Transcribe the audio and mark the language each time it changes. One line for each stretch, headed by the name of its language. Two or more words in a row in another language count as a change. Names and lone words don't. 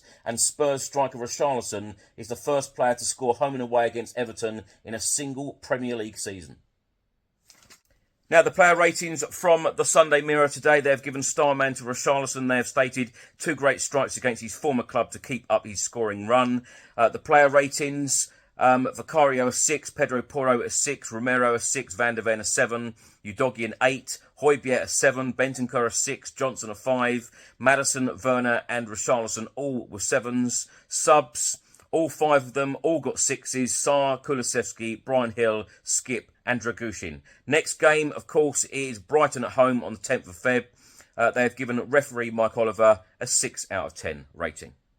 English: And Spurs striker Richarlison is the first player to score home and away against Everton in a single Premier League season. Now, the player ratings from the Sunday Mirror today, they've given Starman to Richarlison. They have stated 2 great strikes against his former club to keep up his scoring run. The player ratings... Vicario a 6, Pedro Porro a 6, Romero a 6, Van der Ven a 7, Udogie an 8, Højbjerg a 7, Bentancur a 6, Johnson a 5, Maddison, Werner and Richarlison all were 7s. Subs, all 5 of them, all got 6s. Sarr, Kulusevski, Brian Hill, Skip and Dragushin. Next game, of course, is Brighton at home on the 10th of Feb. They have given referee Mike Oliver a 6 out of 10 rating.